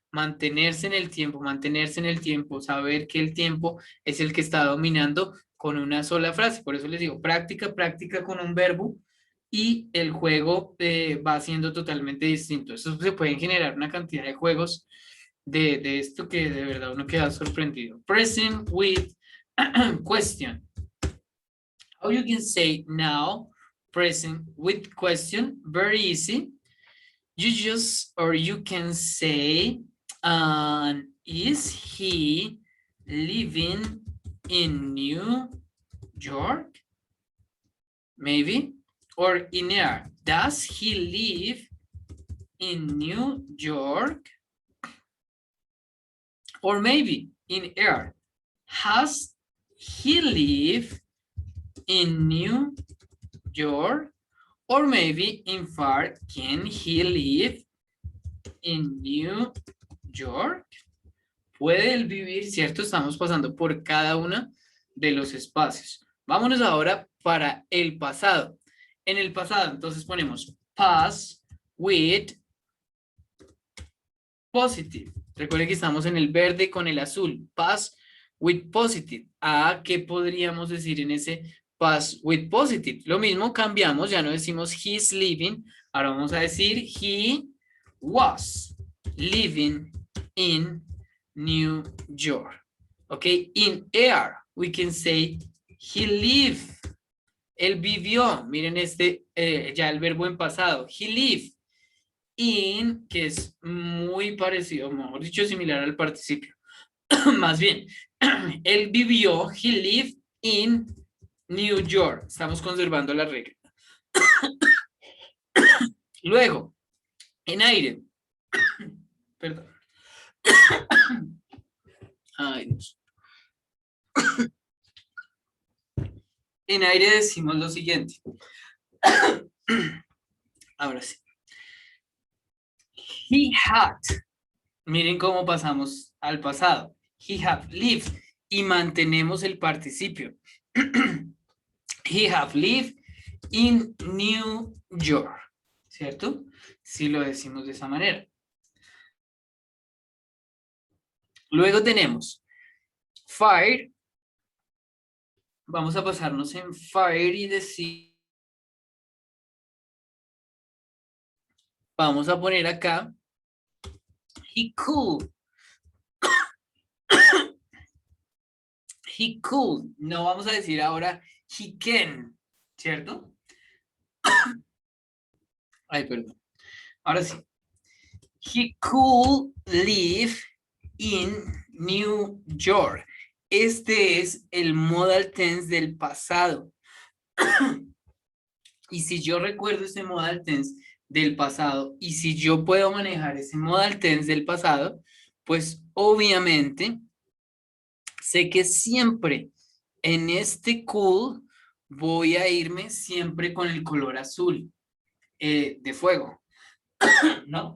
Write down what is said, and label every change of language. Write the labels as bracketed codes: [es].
[es] mantenerse en el tiempo, saber que el tiempo es el que está dominando con una sola frase. Por eso les digo, práctica, práctica con un verbo y el juego va siendo totalmente distinto. Eso se pueden generar una cantidad de juegos de esto que de verdad uno queda sorprendido. [en] Present with question. How you can say now, present with question, very easy. You just, or you can say, is he living in New York? Maybe. Or in air, does he live in New York? Or maybe in air, has he lived in New York? Or maybe in far, can he live in New York? [es] ¿Puede él vivir? ¿Cierto? Estamos pasando por cada uno de los espacios. Vámonos ahora para el pasado. En el pasado, entonces ponemos past with positive. Recuerden que estamos en el verde con el azul. Past with positive. ¿Qué podríamos decir en ese past with positive? Lo mismo, cambiamos, ya no decimos he's living. Ahora vamos a decir [en] he was living in New York. Okay, in air, we can say he lived. [es] Él vivió. Miren ya el verbo en pasado. [en] He lived in, [es] que es muy parecido, mejor dicho, similar al participio. Más bien, él vivió, [en] he lived in New York. [es] Estamos conservando la regla. Luego, en aire. Perdón. Ay, Dios. En aire decimos lo siguiente. Ahora sí. [en] He had. [es] Miren cómo pasamos al pasado. [en] He have lived. [es] Y mantenemos el participio. [en] He have lived in New York. [es] ¿Cierto? Si lo decimos de esa manera. Luego tenemos fire. Vamos a pasarnos en fire y decir. Vamos a poner acá. [en] He could. He could. [es] No vamos a decir ahora he can. ¿Cierto? Ay, perdón. Ahora sí. [en] He could live in New York. [es] Este es el modal tense del pasado. Y si yo recuerdo ese modal tense del pasado y si yo puedo manejar ese modal tense del pasado, pues obviamente sé que siempre en este could voy a irme siempre con el color azul de fuego. ¿No?